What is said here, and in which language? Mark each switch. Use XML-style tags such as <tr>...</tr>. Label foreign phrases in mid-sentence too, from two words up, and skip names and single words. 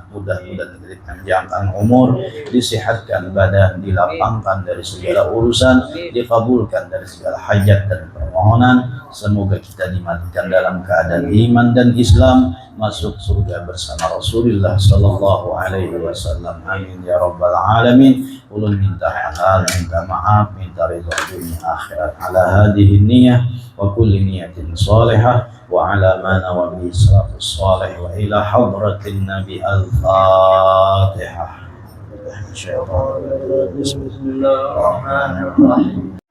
<id>Mudah-mudahan dipanjangkan umur, disehatkan badan, dilapangkan dari segala urusan, dikabulkan dari segala hajat dan permohonan. Semoga kita dimatikan dalam keadaan iman dan Islam, masuk surga bersama Rasulullah</id> <ar>صلى الله عليه وسلم. آمين يا رب العالمين.</ar> <bjn>Ulun minta halal, minta maaf, minta ridha dunia akhirat</bjn> <ar>على هذه النية وكل نية صالحة وعلى ما نوى به السلف الصالح وإلى حضرة النبي الفاتحة. بسم الله الرحمن الرحيم.</ar>